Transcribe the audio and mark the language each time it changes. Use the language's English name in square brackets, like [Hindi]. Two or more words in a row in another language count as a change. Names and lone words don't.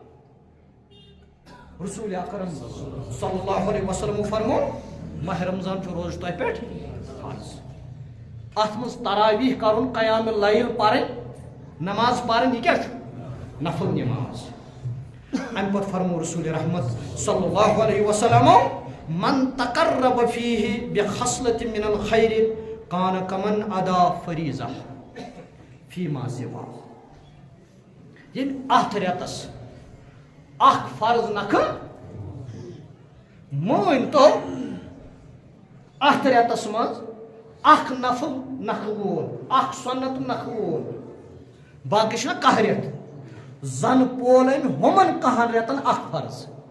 [Kashmiri] رسول اکرم [Arabic] صلی اللہ علیہ وسلم [Kashmiri] فرمو ماہ رمضان چھُ روزٕ تۄہہِ پٮ۪ٹھ فرض اتھ منٛز تراویح کرُن [Arabic] قیام اللیل [Kashmiri] پرٕنۍ نماز پرٕنۍ یہِ کیٛاہ چھُ نفل نماز امہِ پتہٕ فرمو رسول رحمت [Arabic] صلی اللہ علیہ وسلم من تقرب فیہ بخصلة من الخیر کان کمن ادا فریضہ فیما سوا [Kashmiri] ییٚلہِ اتھ رٮ۪تس اکھ فرض نکھٕ مٲنۍ تو اتھ رٮ۪تس منٛز اکھ نفل نکھٕ وول اکھ سنت نکھٕ وول باقی چھُنہ کاہ رٮ۪تھ زن پول أمۍ ہُمن کاہن رٮ۪تن اکھ فرض